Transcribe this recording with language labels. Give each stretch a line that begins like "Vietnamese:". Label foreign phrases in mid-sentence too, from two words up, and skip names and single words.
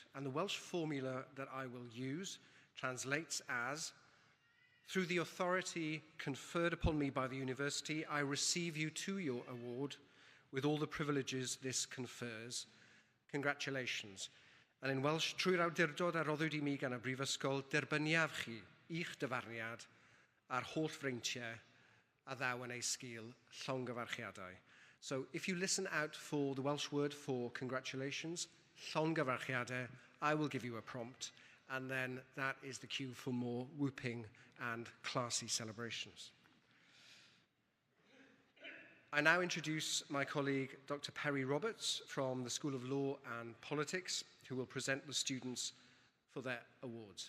English: And the Welsh formula that I will use translates as, through the authority conferred upon me by the university, I receive you to your award with all the privileges this confers. Congratulations.
Welsh: And in Welsh, trwy'r awdurdod a roddwyd I mi gan y Brifysgol, derbyniaf chi i'ch dyfarniad a'r holl freintiau a ddaw yn ei sgil llongyfarchiadau.
English: So if you listen out for the Welsh word for congratulations, llongyfarchiadau, I will give you a prompt, and then that is the cue for more whooping and classy celebrations. I now introduce my colleague, Dr. Perry Roberts, from the School of Law and Politics, who will present the students for their awards.